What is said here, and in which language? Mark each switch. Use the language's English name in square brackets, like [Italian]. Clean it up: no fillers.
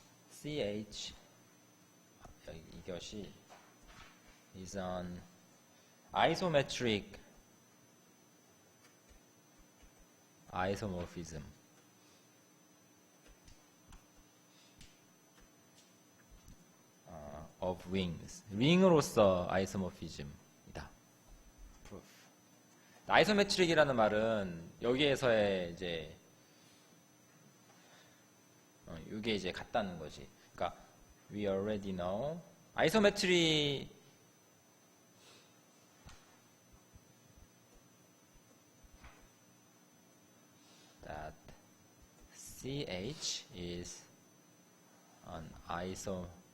[English] CH [Korean] 이것이 [English] is an isometric isomorphism of rings. [Korean] 링으로서 아이소모피즘이다. [English] proof. [Korean] 아이소메트릭이라는 말은 여기에서의 이제 이게 이제 같다는 거지. 그러니까 [English] we already know 아이소메트리 that CH is an isometric.